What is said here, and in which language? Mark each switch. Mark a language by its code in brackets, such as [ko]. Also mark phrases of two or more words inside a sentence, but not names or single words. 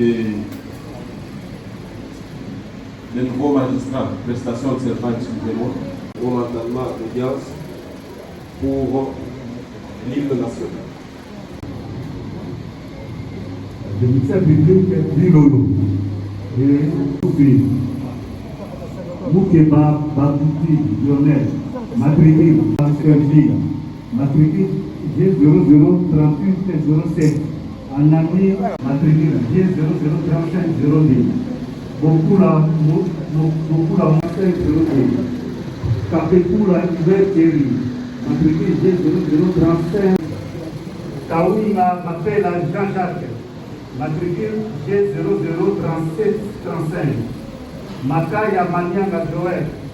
[fr] Les nouveaux magistrats, prestations de serment, excusez-moi, au mandatement d'audience pour l'hymne national. Le ministère public Lilolo et Soufi, Moukeba Babouti Lionel, matricule matricule G003807, Anami, matricule G003502, Bokula Marseille 02, Kapekula Iberteri, matricule G0035, Kaouina Mapela Jean-Jacques, matricule G003735, Makaya Manyanga Joël,